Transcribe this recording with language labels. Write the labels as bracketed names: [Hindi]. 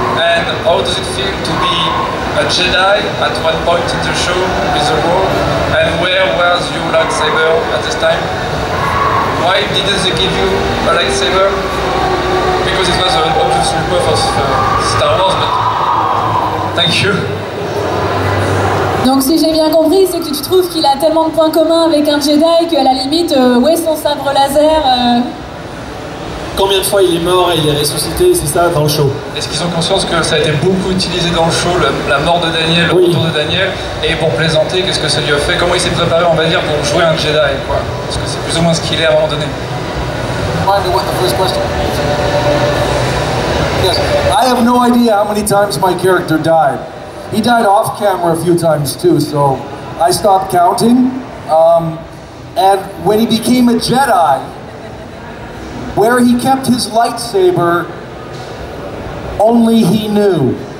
[English] And how does it feel to be a Jedi at one point in the show with the role? And where was your lightsaber at this time? Why didn't they give you a lightsaber? Because it was an obvious ripoff of Star Wars, but thank you. [French] Donc si j'ai bien compris, c'est que tu trouves qu'il a tellement de points communs avec un Jedi qu'à la limite, où est son sabre laser Combien de fois il est mort et il est ressuscité, c'est ça, dans le show? Est-ce qu'ils ont conscience que ça a été beaucoup utilisé dans le show, la mort de Daniel, le retour de Daniel, et pour plaisanter, qu'est-ce que ça lui a fait? Comment il s'est préparé, on va dire, pour jouer un Jedi, quoi? Parce que c'est plus ou moins ce qu'il est à un moment donné. [English] What the first question? Yes, I have no idea how many times my character died. He died off camera a few times too, so I stopped counting. And when he became a Jedi, where he kept his lightsaber, only he knew.